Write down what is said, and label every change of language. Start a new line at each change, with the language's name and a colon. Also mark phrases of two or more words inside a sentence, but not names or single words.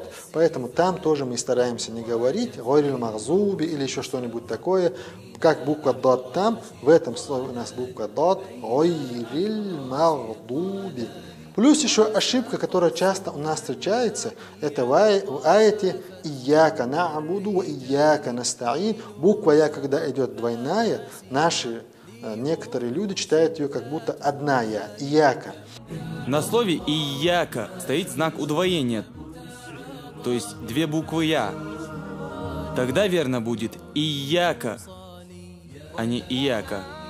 Russian: Поэтому там тоже мы стараемся не говорить
Arabic: «غير المغضوب»
Russian: или еще что-нибудь такое. Как буква «дот» там, в этом слове у нас буква «дот»,
Arabic: «غير المغضوب».
Russian: Плюс еще ошибка, которая часто у нас встречается, это в аяте
Arabic: «إياك نعبد وإياك نستعين».
Russian: Буква «я», когда идет двойная, наши некоторые люди читают ее как будто одна «я», «ияка». На слове «ияка» стоит знак удвоения, то есть две буквы «я». Тогда верно будет «ияка», а не «ияка».